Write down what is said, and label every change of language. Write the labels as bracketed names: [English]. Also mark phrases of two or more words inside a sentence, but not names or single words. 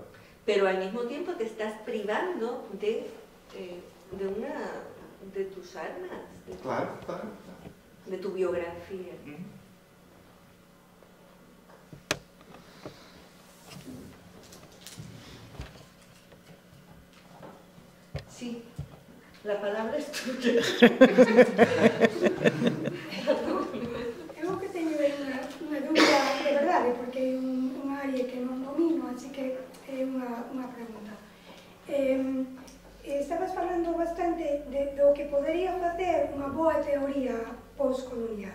[Spanish] Pero al mismo tiempo te estás privando de tus armas, Claro. de tu biografía. Sí, la palabra es tuya. [Galician] Eu que teño unha dúbida de verdade, porque é un área que non domino, así que é unha pregunta. Estabas falando bastante do que podería facer unha boa teoría postcolonial.